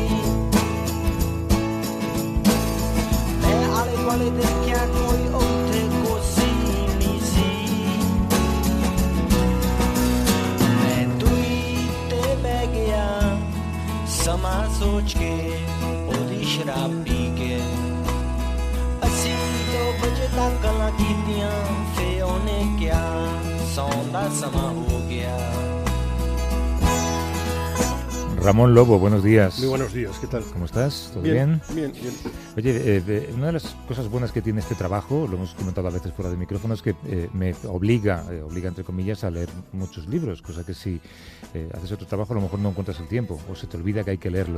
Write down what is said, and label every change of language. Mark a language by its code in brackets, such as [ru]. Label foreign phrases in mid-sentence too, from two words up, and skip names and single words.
[pa] ਮੈਂ ਆਲੇ ਦੁਆਲੇ ਦੇਖਿਆ ਕੋਈ ਉੱਥੇ ਕੋਸੀ ਨਹੀਂ ਸੀ ਮੈਂ ਦੂਰੀ ਤੇ ਬਹਿ ਗਿਆ ਸਮਾਂ ਸੋਚ ਕੇ ਉਹਦੀ ਸ਼ਰਾਬ ਪੀ ਕੇ ਅਸੀਂ 2 ਵਜੇ ਤੱਕ ਗੱਲਾਂ ਕੀਤੀਆਂ ਫੇ ਉਹਨੇ ਕਿਹਾ ਸੌਣ ਦਾ ਸਮਾਂ ਹੋ ਗਿਆ [es] Ramón Lobo, buenos días. Muy buenos días, ¿qué tal? ¿Cómo estás? ¿Todo bien? Bien, bien. Oye, una de las cosas buenas que tiene este trabajo, lo hemos comentado a veces fuera de micrófono, es que me obliga entre comillas, a leer muchos libros, cosa que si haces otro trabajo a lo mejor no encuentras el tiempo o se te olvida que hay que leerlo.